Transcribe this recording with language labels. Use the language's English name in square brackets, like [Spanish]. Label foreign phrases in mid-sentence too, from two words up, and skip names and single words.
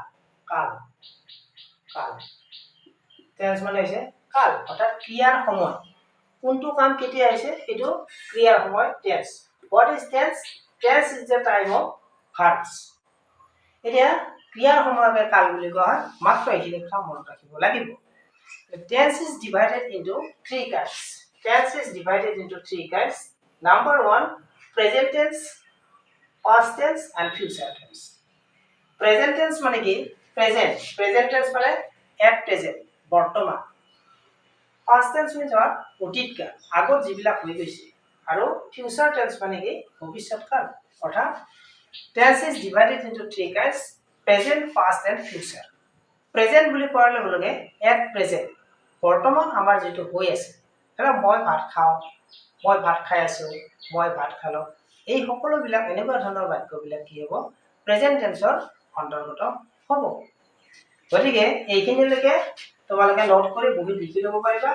[Assamese] কাল কাল টেন্স মানে হৈছে কাল, অৰ্থাৎ ক্ৰিয়াৰ সময়, কোনটো কাম কেতিয়া হৈছে সেইটো ক্ৰিয়াৰ সময় টেন্স। [English] What is tense? Tense is the time of verbs. [Assamese] এতিয়া ক্ৰিয়াৰ সময়কে কাল বুলি কোৱা হয়। মাত্ৰ এইখিনি কথা মনত ৰাখিব লাগিব। [English] Tense is divided into three kinds. Tense is divided into three kinds. Number one, present tense, past tense and future tense. Present tense [Assamese] মানে কি? [English] Present tense মানে at present, বৰ্তমান। Past tense means what? [Assamese] অতীত কাল, আগত যিবিলাক হৈ গৈছে। আৰু [English] future tense [Assamese] মানে কি? ভৱিষ্যৎ কাল। অৰ্থাৎ [English] tense is divided into three kinds: present, past and future. [Assamese] Present বুলি কোৱাৰ লগে লগে [English] at present, [Assamese] বৰ্তমান আমাৰ যিটো হৈ আছে, ধৰা মই ভাত খাওঁ, মই ভাত খাই আছোঁ, মই ভাত খালোঁ, এই সকলোবিলাক এনেকুৱা ধৰণৰ বাক্যবিলাক কি হ'ব? [English] present tense [Assamese] অন্তৰ্গত হ'ব। গতিকে এইখিনিলৈকে তোমালোকে নোট কৰি বহি লিখি ল'ব পাৰিবা।